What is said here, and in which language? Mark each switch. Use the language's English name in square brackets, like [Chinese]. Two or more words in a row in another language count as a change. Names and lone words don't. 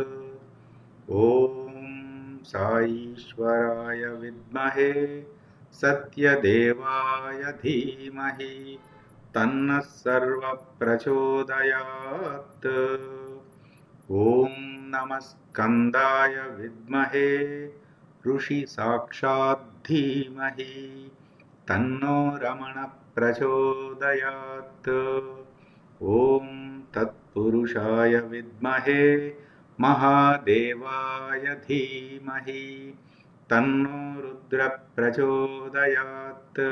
[Sanskrit] ॐ साईश्वराय विद्महे सत्यदेवाय धीमहि तन्नः सर्वः प्रचोदयात्। ॐ नमः स्कन्दाय विद्महे ఋషి సాక్షాత్ ధీమహి తన్నో రమణ ప్రచోదయాత్. ఓం తత్పురుషాయ విద్మహే మహాదేవాయ ధీమహి తన్నో రుద్ర ప్రచోదయాత్.